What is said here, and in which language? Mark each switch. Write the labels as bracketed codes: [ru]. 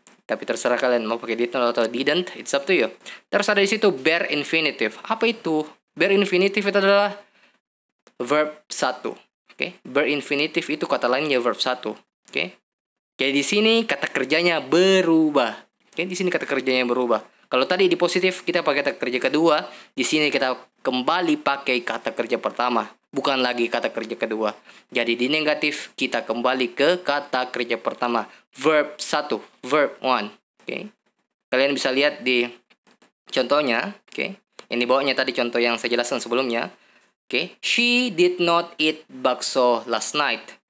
[id] Tapi terserah kalian mau pakai did not atau didn't, [en] it's up to you. [id] Terus ada di situ bare infinitive. Apa itu? Bare infinitive itu adalah verb 1. Oke, bare infinitive itu kata lainnya verb 1. Oke. Jadi di sini kata kerjanya berubah. Oke, di sini kata kerjanya berubah. Kalau tadi di positif kita pakai kata kerja kedua, di sini kita kembali pakai kata kerja pertama, bukan lagi kata kerja kedua. Jadi di negatif kita kembali ke kata kerja pertama, verb 1, verb 1. Oke. Kalian bisa lihat di contohnya, oke. Yang di bawahnya tadi contoh yang saya jelaskan sebelumnya. [en] Oke, she did not eat bakso last night.